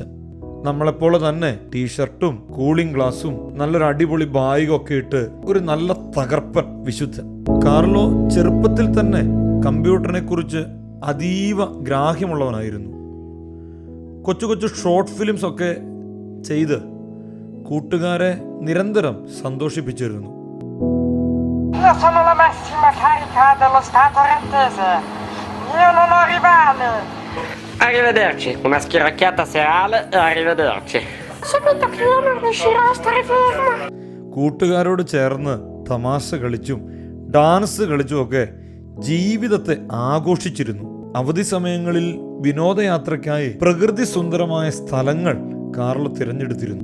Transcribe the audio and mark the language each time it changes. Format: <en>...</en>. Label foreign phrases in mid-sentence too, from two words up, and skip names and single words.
<ml>നമ്മളെപ്പോലെ തന്നെ</ml> <en>T-shirt cooling glass</en> <ml>നല്ലൊരു അടിപൊളി ബാഗൊക്കെ ഇട്ട് ഒരു നല്ല തകർപ്പൻ വിശുദ്ധൻ. കാർലോ ചെറുപ്പത്തിൽ തന്നെ കമ്പ്യൂട്ടറിനെ കുറിച്ച് അതീവ ഗ്രാഹ്യമുള്ളവനായിരുന്നു. കൊച്ചു കൊച്ചു</ml> <en>short films</en> <ml>ഒക്കെ ചെയ്ത് കൂട്ടുകാരെ നിരന്തരം സന്തോഷിപ്പിച്ചിരുന്നു.</ml> <it>Arrivederci, una schiracchiata serale e arrivederci.</it> <ml>കൂട്ടുകാരോട് ചേർന്ന് തമാശ കളിച്ചും ഡാൻസ് കളിച്ചും ഒക്കെ ജീവിതത്തെ ആഘോഷിച്ചിരുന്നു. അവധി സമയങ്ങളിൽ വിനോദയാത്രയ്ക്കായി പ്രകൃതി സുന്ദരമായ സ്ഥലങ്ങൾ കാർലോ തിരഞ്ഞെടുത്തിരുന്നു.</ml>